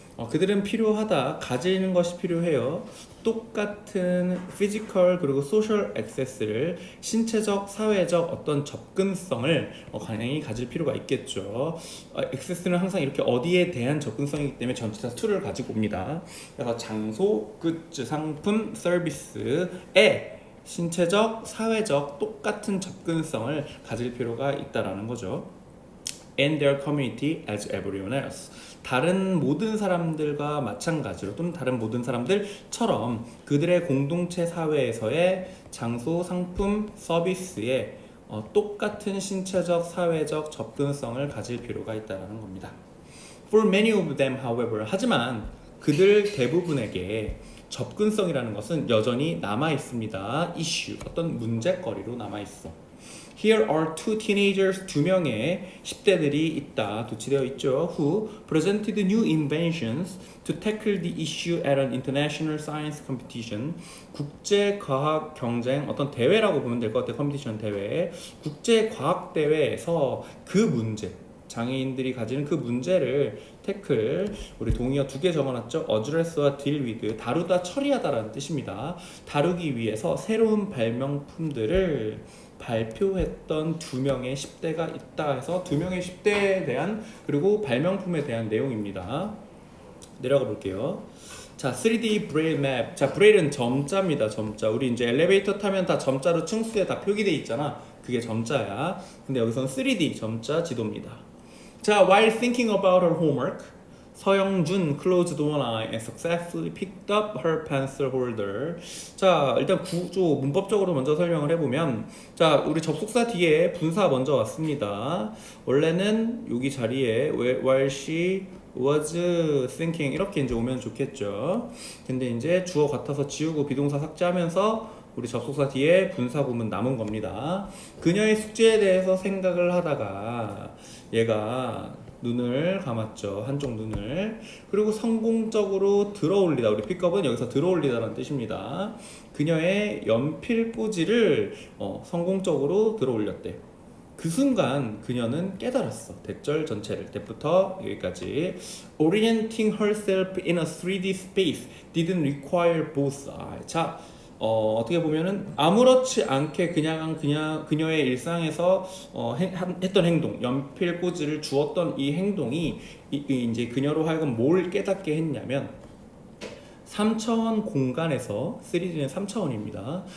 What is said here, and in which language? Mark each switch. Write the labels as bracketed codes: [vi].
[ko] 그들은 필요하다, 가지는 것이 필요해요. 똑같은 physical 그리고 [en] social access [ko] 를, 신체적, 사회적 어떤 접근성을 당연히 가질 필요가 있겠죠. access는 항상 이렇게 어디에 대한 접근성이기 때문에 전치사 to를 가지고 옵니다. 그래서 장소, 굿즈, 상품, 서비스에 신체적, 사회적 똑같은 접근성을 가질 필요가 있다라는 거죠. [en] And their community as everyone else. [ko] 다른 모든 사람들과 마찬가지로 또는 다른 모든 사람들처럼 그들의 공동체 사회에서의 장소, 상품, 서비스에 똑같은 신체적, 사회적 접근성을 가질 필요가 있다는 겁니다. [en] For many of them, however, [ko] 하지만 그들 대부분에게 접근성이라는 것은 여전히 남아 있습니다. issue, 어떤 문제거리로 남아 있어. [en] Here are two teenagers, [ko] 두 명의 10대들이 있다, 도치되어 있죠. [en] Who presented new inventions to tackle the issue at an international science competition. [ko] 국제 과학 경쟁, 어떤 대회라고 보면 될 것 같아요. 컴피티션 대회. 국제 과학 대회에서 그 문제, 장애인들이 가지는 그 문제를 태클, 우리 동의어 2개 적어놨죠. address와 deal with, 다루다, 처리하다라는 뜻입니다. 다루기 위해서 새로운 발명품들을 발표했던 2명의 10대가 있다 해서 2명의 10대에 대한 그리고 발명품에 대한 내용입니다. 내려가 볼게요. 자, 3D 브레일 맵. 자, 브레일은 점자입니다. 점자. 우리 이제 엘리베이터 타면 다 점자로 층수에 다 표기돼 있잖아. 그게 점자야. 근데 여기서는 3D 점자 지도입니다. [en] 자, while thinking about her homework, 서영준 closed one eye and successfully picked up her pencil holder. [ko] 자, 일단 구조 문법적으로 먼저 설명을 해보면, 자, 우리 접속사 뒤에 분사 먼저 왔습니다. 원래는 여기 자리에 [en] while she was thinking [ko] 이렇게 이제 오면 좋겠죠. 근데 이제 주어 같아서 지우고 비동사 삭제하면서 우리 접속사 뒤에 분사 구문 남은 겁니다. 그녀의 숙제에 대해서 생각을 하다가 얘가 눈을 감았죠. 한쪽 눈을. 그리고 성공적으로 들어올리다. 우리 픽업은 여기서 들어올리다라는 뜻입니다. 그녀의 연필꽂이를 성공적으로 들어올렸대. 그 순간 그녀는 깨달았어. 대절 전체를. 대부터 여기까지. [en] Orienting herself in a 3D space didn't require both eyes. [ko] 자, 어떻게 보면은 아무렇지 않게 그냥 그녀의 일상에서 했던 행동, 연필꽂이를 주었던 이 행동이 이제 그녀로 하여금 뭘 깨닫게 했냐면 3차원 공간에서, 3D는 3차원입니다.